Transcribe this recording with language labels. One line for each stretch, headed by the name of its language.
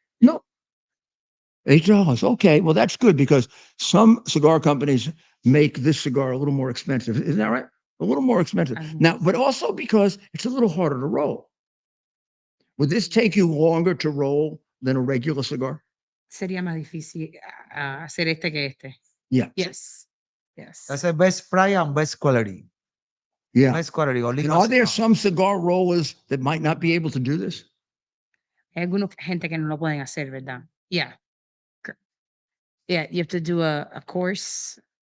English: No. $8. Okay, well that's good because some cigar companies make this cigar a little more expensive. Isn't that right? A little more expensive. Now, but also because it's a little harder to roll. Would this take you longer to roll than a regular cigar?
Spanish: sería más difícil hacer este que este.
English: Yeah. Yes. Yes. That's the best price and best quality. Yeah. Best quality. And Oliva are there cigar. some cigar rollers that might not be able to do this?
Spanish: Hay alguna gente que no lo pueden hacer, ¿verdad?
English: Yeah. Yeah, you have to do a course.